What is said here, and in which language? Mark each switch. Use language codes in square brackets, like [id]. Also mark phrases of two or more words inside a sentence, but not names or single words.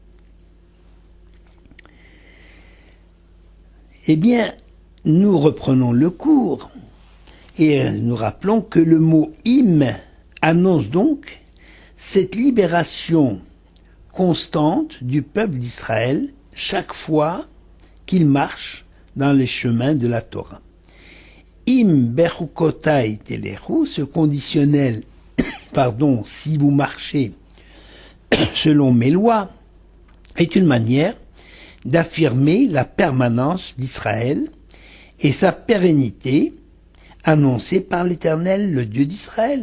[fr] Eh bien, nous reprenons le cours et nous rappelons que le mot « im » annonce donc cette libération constante du peuple d'Israël chaque fois qu'il marche dans les chemins de la Torah. [he] אם בחוקותי תלכו, [fr] ce conditionnel, si vous marchez selon mes lois, est une manière d'affirmer la permanence d'Israël et sa pérennité annoncée par l'Éternel, le Dieu d'Israël.